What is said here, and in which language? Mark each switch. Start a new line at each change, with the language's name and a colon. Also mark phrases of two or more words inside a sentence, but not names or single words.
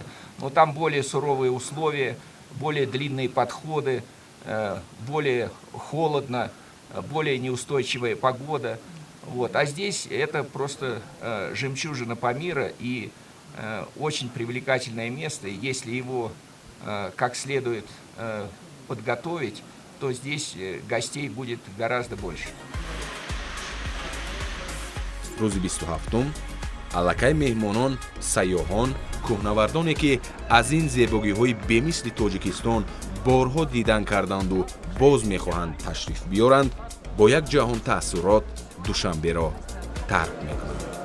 Russian: Но там более суровые условия, более длинные подходы, более холодно, более неустойчивая погода. Вот. А здесь это просто жемчужина Памира и очень привлекательное место. Если его как следует подготовить, то здесь гостей будет гораздо больше.
Tajik: рӯзи 27-ум аллакай меҳмонон, сайёҳон, кӯҳнавардоне ки аз ин зебогиҳои бемисли тоҷикистон борҳо дидан карданду боз мехоҳанд ташриф биёранд, бо як ҷаҳон таъссурот душанберо тарк мекунанд.